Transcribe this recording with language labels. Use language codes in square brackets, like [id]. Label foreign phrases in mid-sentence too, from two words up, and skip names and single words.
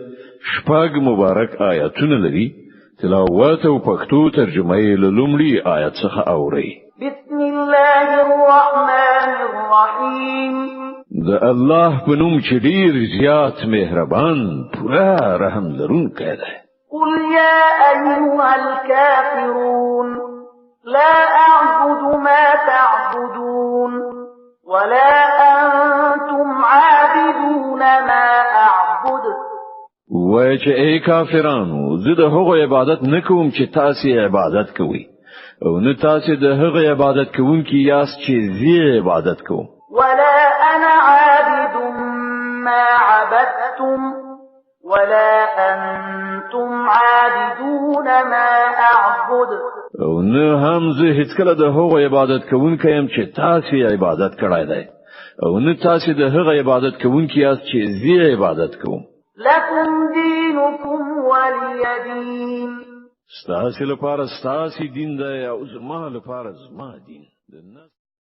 [ps] شپږ مبارک آیاتونه لري. تلاوت او پښتو ترجمه یې له لومړي آیت څخه اوري. [ar] بسم الله الرحمن الرحیم. [ps] د الله په نوم چې ډیر زیات مهربان پوره رحم لرونکی دی. [ar] قل يا أيها الكافرون لا أعبد ما تعبدون ولا أنتم عابدون ما أعبد. [ps] وای چې ای کافرانو زه د هغو عبادت نکوم چې تاسو عبادت کوئ او نه تاسو د هغو عبادت کوونکي یاست چې زه عبادت کوم. [ar] ولا أنا عابد ما عبدتم ولا أنتم عابدون ما أعبد. [ps] او نه هم زه هیڅ کله د هغو عبادت کوونکی يم چې تاسو عبادت کړای دی او نه تاسو د هغو عبادت کوونکی یاست چې زه عبادت کوم. [ar] لكم دينكم ولي دين. [ps] ستاسو لپاره ستاسو دین دی او زما لپاره زما دین.